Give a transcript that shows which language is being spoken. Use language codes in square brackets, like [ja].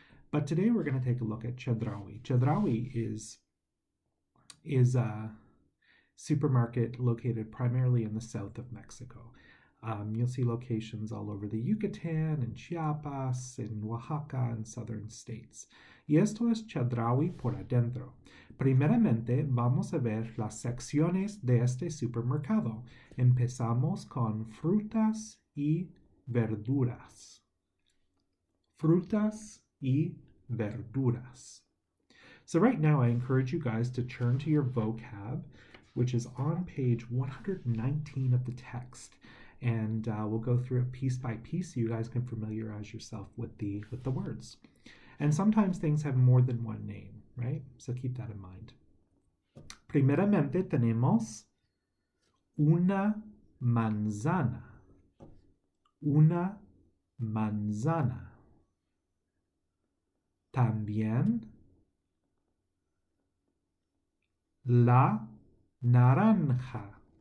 [en] But today we're going to take a look at Chedraui. Chedraui is a supermarket located primarily in the south of Mexico. You'll see locations all over the Yucatan and Chiapas, in Oaxaca, and southern states. [es] Y esto es Chedraui por adentro. Primeramente, vamos a ver las secciones de este supermercado. Empezamos con frutas y verduras. Frutas y verduras. [en] So right now, I encourage you guys to turn to your vocab, which is on page 119 of the text. And we'll go through it piece by piece so you guys can familiarize yourself with the words. And sometimes things have more than one name, right? So keep that in mind. [es] Primeramente tenemos una manzana. Una manzana. También la naranja.